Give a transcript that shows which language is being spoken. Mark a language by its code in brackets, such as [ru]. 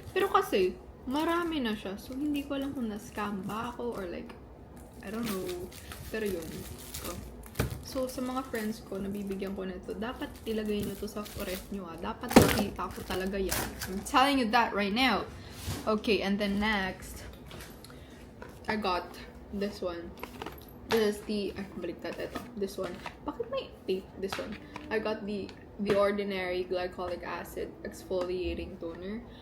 [tl] Pero kasi, marami na siya. So, hindi ko alam kung na-scam ba ako [en] or like, I don't know. [tl] Pero yun. So, sa mga friends ko, nabibigyan ko nito, dapat ilagay nyo to sa ref nyo Dapat nakita ko talaga yan. [en] I'm telling you that right now. Okay, and then next, I got this one. This is the, [tl] baliktad ito. [en] This one. [tl] Bakit may tape? [en] This one. I got the Ordinary Glycolic Acid Exfoliating Toner.